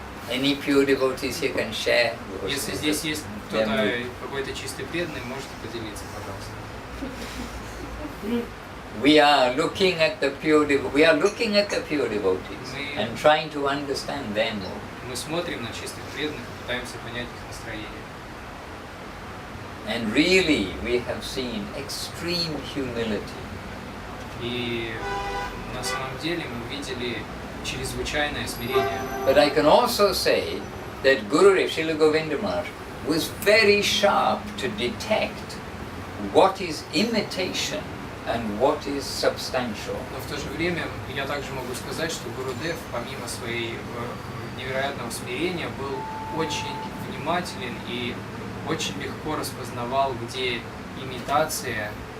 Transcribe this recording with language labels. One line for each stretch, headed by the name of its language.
English: Any pure devotees here can share?
Russian: Если здесь есть кто-то, какой-то чистый преданный, можете поделиться, пожалуйста.
English: We are looking at the pure devotees and trying to understand their mood.
Russian: Мы смотрим на чистых преданных и пытаемся понять их настроение.
English: And really, we have seen extreme humility.
Russian: И на самом деле мы видели чрезвычайное смирение.
English: But I can also say that Gurudev Srila Govinda Maharaj was very sharp to detect what is imitation and what is substantial.
Russian: Но в то же время я также могу сказать, что Гурудев, помимо своей невероятного смирения, был очень внимателен и очень легко распознавал, где имитация.